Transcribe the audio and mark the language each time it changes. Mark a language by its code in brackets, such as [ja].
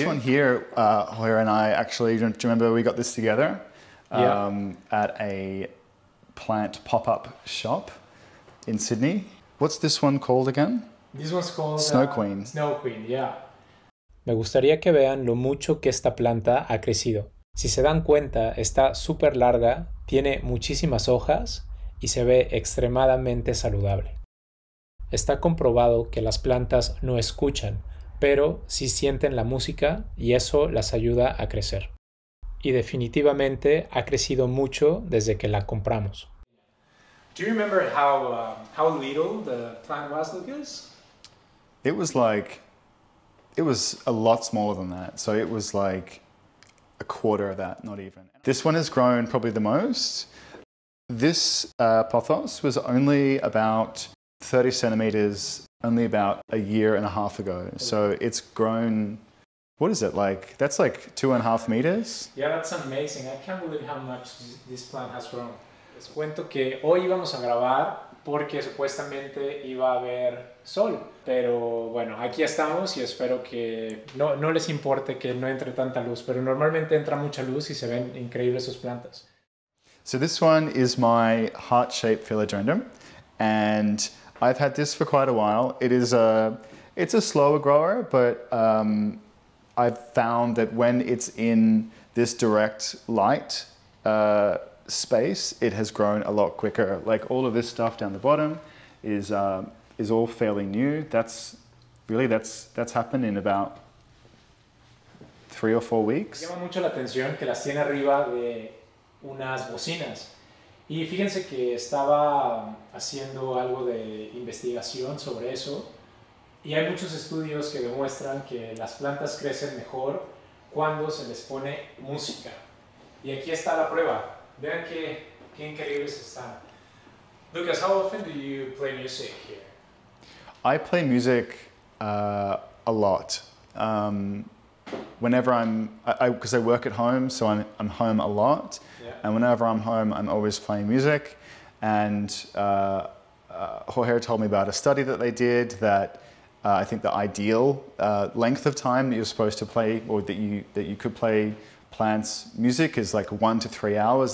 [en] This one here, Hoyer and I actually, do you remember we got this together at a plant pop-up shop in Sydney? What's this one called again? This one's called Snow Queen. Snow Queen, yeah. [es] Me gustaría que vean lo mucho que esta planta ha crecido. Si se dan cuenta, está súper larga, tiene muchísimas hojas y se ve extremadamente saludable. Está comprobado que las plantas no escuchan, pero sí sienten la música y eso las ayuda a crecer. Y definitivamente ha crecido mucho desde que la compramos. [en] Do you remember how little the plant was, Lucas? It was a lot smaller than that. So it was like a quarter of that, not even. This one has grown probably the most. This pothos was only about 30 centimeters only about a year and a half ago. So it's grown, what is it like? That's like 2.5 meters. Yeah, that's amazing. I can't believe how much this plant has grown. [es] Les cuento que hoy íbamos a grabar porque supuestamente iba a haber sol, pero bueno, aquí estamos y espero que no les importe que no entre tanta luz, pero normalmente entra mucha luz y se ven increíbles sus plantas. [en] So this one is my heart-shaped philodendron, and I've had this for quite a while. It's a slower grower, but I've found that when it's in this direct light space, it has grown a lot quicker. Like all of this stuff down the bottom is all fairly new. That's happened in about 3 or 4 weeks. [es] Llama mucho la atención que las tiene arriba de unas bocinas. Y fíjense que estaba haciendo algo de investigación sobre eso y hay muchos estudios que demuestran que las plantas crecen mejor cuando se les pone música. Y aquí está la prueba. Vean qué increíbles están. [en] Lucas, how often do you play music here? I play music a lot. Whenever because I work at home, so I'm home a lot. Yeah. And whenever I'm home, I'm always playing music. And Jorge told me about a study that they did that I think the ideal length of time that you're supposed to play, or that you could play plants music, is like 1 to 3 hours.